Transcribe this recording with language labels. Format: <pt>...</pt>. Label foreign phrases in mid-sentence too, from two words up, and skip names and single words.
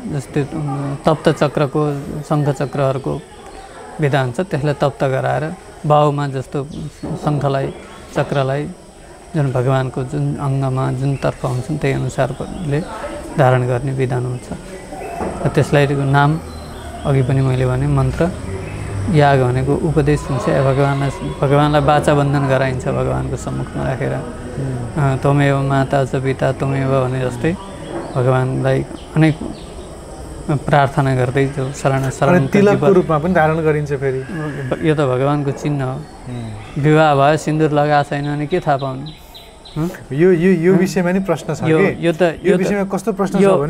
<ne>जस्तै तप्त चक्रको शङ्ख चक्रहरूको विधान छ, त्यसलाई तप्त गराएर बाहुमा जस्तो शङ्खलाई चक्रलाई जुन भगवानको जुन अङ्गमा जुन तर्फ हुन्छन् त्यही अनुसारले धारण गर्ने विधान हुन्छ। त्यसलाई नाम अघि पनि मैले भने मन्त्र याग भनेको उपदेश हुन्छ। भगवानलाई वाचा बन्धन गराइन्छ भगवानको सम्मुखमा राखेर।</ne> <sa>त्वमेव माता च पिता त्वमेव</sa> <ne>भने जस्तै भगवानलाई अनेक प्रार्थना गर्दै जो शरण तिलकको रूपमा पनि धारण गरिन्छ। फेरि यो त भगवानको चिन्ह हो। विवाह भयो सिन्दुर लगाएको छैन भने के थाहा पाउनु? यो विषयमा नि प्रश्न छ। यो विषयमा कस्तो प्रश्न छ भने</ne>